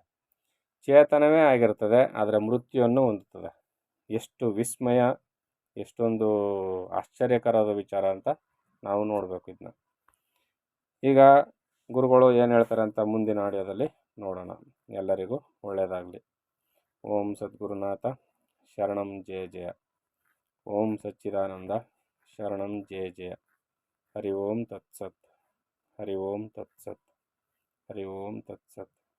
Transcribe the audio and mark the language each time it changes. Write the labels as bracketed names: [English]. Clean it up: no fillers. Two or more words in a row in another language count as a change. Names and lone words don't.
[Kannada] ಚೇತನವೇ ಆಗಿರ್ತದೆ, ಆದರೆ ಮೃತ್ಯುವನ್ನು ಹೊಂದುತ್ತದೆ. ಎಷ್ಟು ವಿಸ್ಮಯ, ಎಷ್ಟೊಂದು ಆಶ್ಚರ್ಯಕರದ ವಿಚಾರ ಅಂತ ನಾವು ನೋಡಬೇಕು ಇದನ್ನ. ಈಗ ಗುರುಗಳು ಏನು ಹೇಳ್ತಾರೆ ಅಂತ ಮುಂದಿನ ಆಡಿಯೋದಲ್ಲಿ ನೋಡೋಣ. ಎಲ್ಲರಿಗೂ ಒಳ್ಳೆಯದಾಗಲಿ. [Sanskrit] ಓಂ ಸದ್ಗುರುನಾಥ ಶರಣಂ ಜಯ ಜಯ. ಓಂ ಸಚ್ಚಿದಾನಂದ ಶರಣಂ ಜಯ ಜಯ. ಹರಿ ಓಂ ತತ್ಸತ್. ಹರಿ ಓಂ ತತ್ಸತ್. ಹರಿ ಓಂ ತತ್ಸತ್.